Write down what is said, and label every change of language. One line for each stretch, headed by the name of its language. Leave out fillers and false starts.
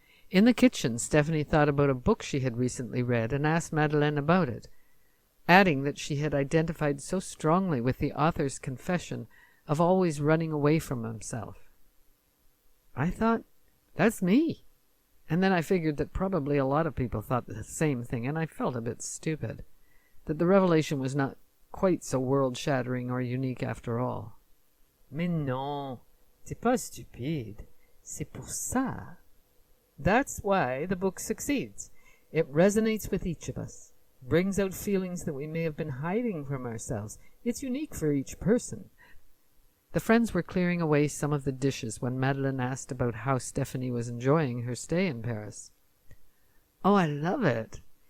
English: In the kitchen, Stephanie thought about a book she had recently read and asked Madeleine about it, adding that she had identified so strongly with the author's confession of always running away from himself. I thought, that's me. And then I figured that probably a lot of people thought the same thing, and I felt a bit stupid, that the revelation was not quite so world-shattering or unique after all.
French: Mais non, c'est pas stupide, c'est pour ça.
English: That's why the book succeeds. It resonates with each of us, brings out feelings that we may have been hiding from ourselves. It's unique for each person. The friends were clearing away some of the dishes when Madeleine asked about how Stephanie was enjoying her stay in Paris. Oh, I love it.